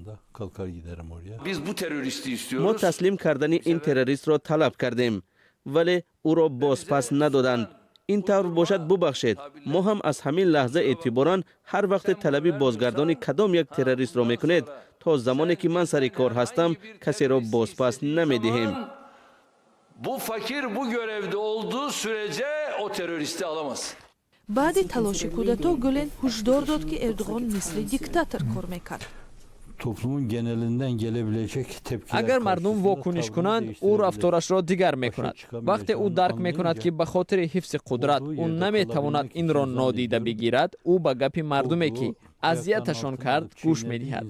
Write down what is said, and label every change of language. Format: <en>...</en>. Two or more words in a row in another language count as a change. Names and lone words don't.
<fa>ما تسلیم کردن این تروریست را طلب کردیم، ولی او را بازپس ندادند. این طور باشد ببخشید، ما هم از همین لحظه اعتباراً هر وقت طلبی بازگردانی کدام یک تروریست را میکنید، تا زمانی که من سر کار هستم کسی را بازپس نمیدهیم.</fa> <tr>Bu fakir bu görevde olduğu sürece o teröristi alamaz.</tr> <fa>بعد تلاش کودتا گلن هشدار داد که اردوغان مثل دیکتاتور کار میکرد. اگر مردم واکنش کنند او رفتارش را دیگر میکند. وقتی او درک میکند که به خاطر حفظ قدرت او نمیتواند این را نادیده بگیرد، او به گپ مردمی که اذیتشان کرد گوش میدهد.</fa>